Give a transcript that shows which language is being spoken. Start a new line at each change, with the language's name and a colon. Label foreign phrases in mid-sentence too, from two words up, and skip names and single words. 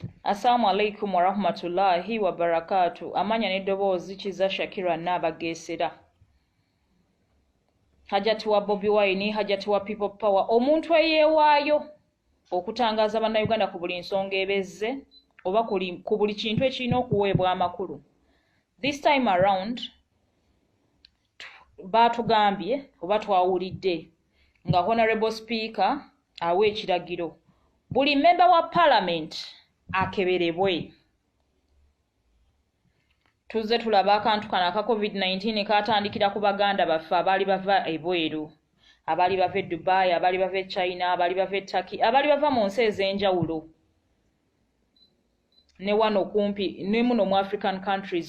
Arabic: السلام عليكم ورحمة الله وبركاته.
Ganda: Amanya n'eddoboozi Kiza Shakira Nnabageesera. Hajati wa Bobiwine, hajati wa People Power. Omuntu eyeewaayo okutangaza bannayuganda ku buli nsonga ebezze oba ku buli kintu ekirina okuweebwa amakulu.
English: This time around
Ganda: baatugambye oba twawulidde nga Honorable Speaker awa ekiragiro buli member wa Parliament akeberebwe. Tuzze tulaba akantu kano aka COVID-19 katandikira ku baganda baffe abaali bava ebweru, abaali bava e Dubai, abaali bava e China, abaali bava e Turkey, abaali bava mu nsi ez'enjawulo ne wano kumpi ne muno mu
English: African countries.